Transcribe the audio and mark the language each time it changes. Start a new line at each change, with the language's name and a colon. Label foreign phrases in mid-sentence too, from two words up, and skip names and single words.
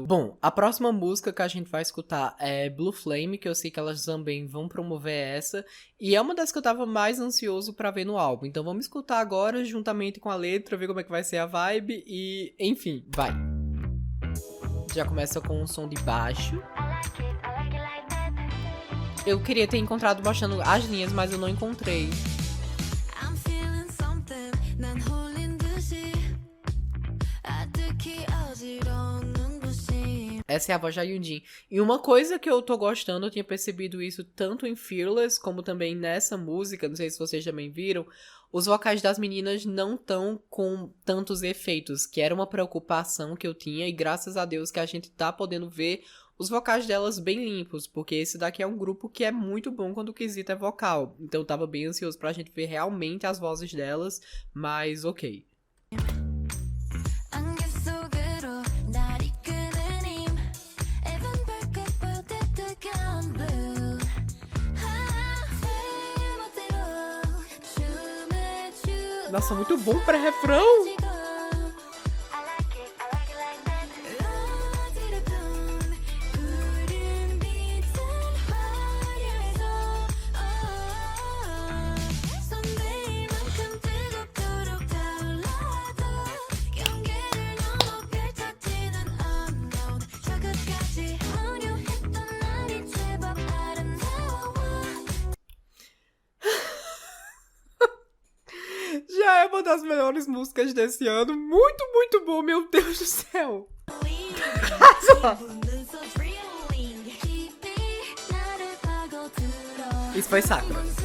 Portuguese: Bom, a próxima música que a gente vai escutar é Blue Flame, que eu sei que elas também vão promover essa, e é uma das que eu tava mais ansioso pra ver no álbum, então vamos escutar agora juntamente com a letra, ver como é que vai ser a vibe e, enfim, vai. Já começa com um som de baixo. Eu queria ter encontrado baixando as linhas, mas eu não encontrei.
English: I'm feeling something
Korean: 난 홀린 듯이 아득히 어지러운 듯이
Portuguese: Essa é a voz da Yujin. E uma coisa que eu tô gostando, eu tinha percebido isso tanto em Fearless, como também nessa música, não sei se vocês também viram, os vocais das meninas não estão com tantos efeitos, que era uma preocupação que eu tinha, e graças a Deus que a gente tá podendo ver os vocais delas bem limpos, porque esse daqui é um grupo que é muito bom quando o quesito é vocal. Então eu tava bem ansioso pra gente ver realmente as vozes delas, mas ok.
Korean: 안개 속으로 날 이끄는 힘 even 발끝볼 뜨뜻한 blue 멋대로 춤을 추고
Portuguese: Nossa, muito bom pré-refrão!
English: I like it like that
Korean: 어지럽던 구름 빛은 화려해서 선배만큼 뜨겁도록 타올라도 경계를 넘어 펼쳐지는 unknown 저 끝까지 화려했던 날이 제법 아름다워
Portuguese: Já é uma uma das melhores músicas desse ano. Muito, muito bom, meu Deus do céu. Isso foi Sakura.